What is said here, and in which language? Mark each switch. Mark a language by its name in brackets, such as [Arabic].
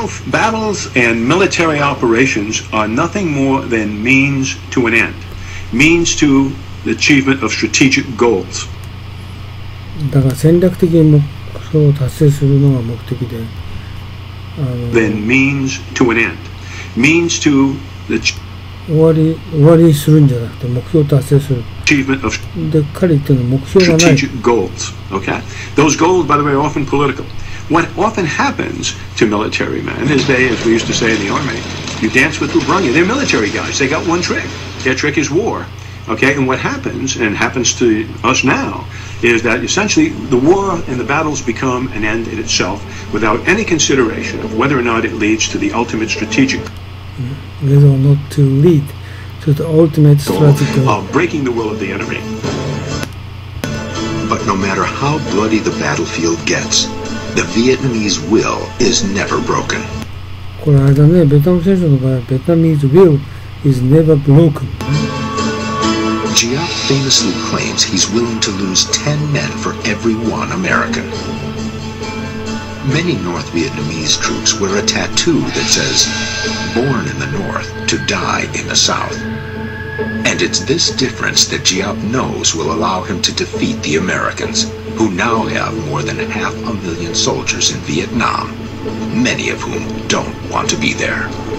[English] Battles and military operations are nothing more than means to an end, means to the achievement of strategic goals. [Japanese] だから戦略的に目標を達成するのが目的で、 [English] then means to an end, means to the [Japanese] 終わりにするんじゃなくて目標を達成する。 [English] achievement of [Japanese] で彼言ってるの目標がない。 [English] strategic goals. Okay, those goals, by the way, are often political. What often happens to military men is they, as we used to say in the army, you dance with who brung you. They're military guys. They got one trick. Their trick is war. Okay, and what happens, and happens to us now, is that essentially the war and the battles become an end in itself without any consideration of whether or not it leads to the ultimate strategic Whether or not to lead to the ultimate goal strategic goal. of breaking the will of the enemy. But no matter how bloody the battlefield gets, the Vietnamese will is never broken. [Japanese] これあれだね、ベトナム戦争の場合はベトナム [English] will is never broken. Giap famously claims he's willing to lose 10 men for every one American. Many North Vietnamese troops wear a tattoo that says, "Born in the North, to die in the South." And it's this difference that Giap knows will allow him to defeat the Americans, who now have more than 500,000 soldiers in Vietnam, many of whom don't want to be there.